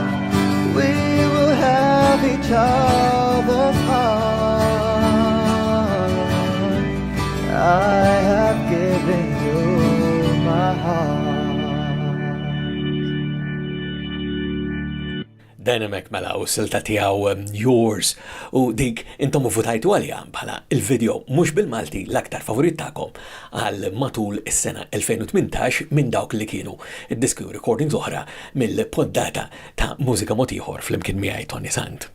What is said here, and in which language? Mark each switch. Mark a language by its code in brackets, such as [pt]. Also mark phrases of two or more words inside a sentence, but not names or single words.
[en] We will have each other's heart. I have given you my heart. [mt] Dynamic mela u silta tiegħu Yours u dik intom votajtu għalija bħala il-video mhux bil-Malti l-aktar favorit tagħkom għal matul is-sena 2018 minn dawk li kienu id-diski u recordings oħra mill-poddata ta' Mużika Mod Ieħor flimkien miegħi Toni Sant.